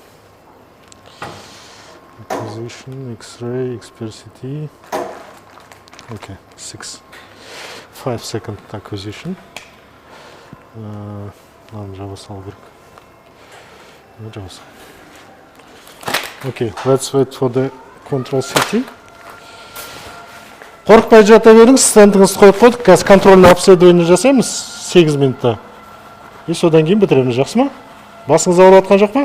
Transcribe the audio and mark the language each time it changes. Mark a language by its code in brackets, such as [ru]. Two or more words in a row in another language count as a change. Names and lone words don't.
[en] Acquisition, X-ray, XPR-CT. Okay, 5 second acquisition. Okay, let's wait for the control CT. [kk] Қорықпай жата беріңіз, стентіңізді қойып қойдық. Қазір [ru] контрольный обследование [kk] жасаймыз 8 минутта. И содан кейін бітіреміз, жақсы ма? Басыңыз ауырып жатқан жоқ па?